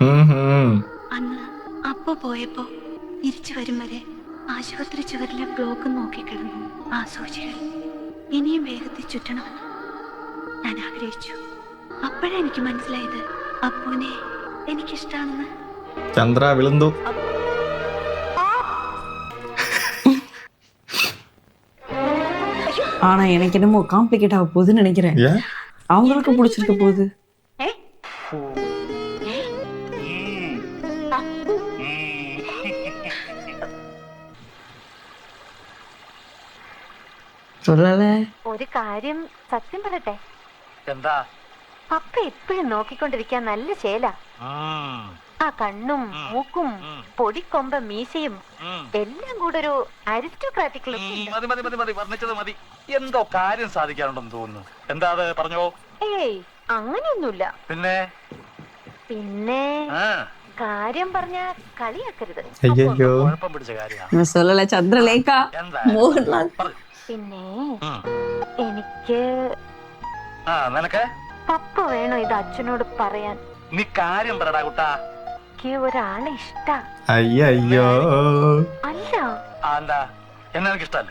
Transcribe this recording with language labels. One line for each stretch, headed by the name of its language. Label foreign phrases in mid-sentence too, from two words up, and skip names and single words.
Malayalam: അന്ന് അപ്പോ പോയപ്പോ തിരിച്ചു വരും വരെ ആശുപത്രി ചുവരിലെ ബ്ലോക്ക് നോക്കിക്കിടന്നു. ആ സൂചികൾ ഇനിയും വേഗത്തിൽ ചുറ്റണമെന്ന് ഞാൻ ആഗ്രഹിച്ചു. അപ്പോഴാ എനിക്ക് മനസ്സിലായത് അപ്പൂനെ എനിക്കിഷ്ടാണെന്ന്. ചന്ദ്ര വിളുന്തു.
Tamil: ஆனா எனக்கு என்னமோ காம்ப்ளிகேட் ஆக போகுதுன்னு நினைக்கிறேன். ஏன்? அவங்களுக்கு பிடிச்சிருக்க போகுது. சொல்லல.
Malayalam: ഒരു കാര്യം സത്യം പറയട്ടെ, എന്താ? പപ്പ എപ്പോഴും നോക്കിക്കൊണ്ടിരിക്കാൻ നല്ല ശേല. ആ കണ്ണും മൂക്കും പൊടിക്കൊമ്പ മീശയും എല്ലാം കൂടെ ഒരു
English: aristocratic look.
Malayalam: മതി മതി മതി മതി, വർണ്ണിച്ചത് മതി. എന്തോ കാര്യം സാധിക്കാനുണ്ടെന്ന് തോന്നുന്നു. എന്താ അത്, പറഞ്ഞോ. ഏയ് അങ്ങനെയൊന്നുമില്ല. പിന്നെ പിന്നെ കാര്യം പറഞ്ഞ കളിയാക്കരുത്. അയ്യോ കുഴപ്പം പിടിച്ച കാര്യമാണ്.
Tamil: நான் சொல்லல சந்திரலேகா
Malayalam: എന്താ? மோகன்லால். പിന്നെ എനിക്ക് നിനക്ക് പപ്പ വേണോ ഇത് അച്ഛനോട് പറയാൻ? നീ കാര്യം പറടാ കുട്ടാ. എനിക്ക് ഒരാളെ ഇഷ്ടാ. അയ്യോ അല്ല, എന്താ? എന്നെ എനിക്ക് ഇഷ്ടല്ലേ?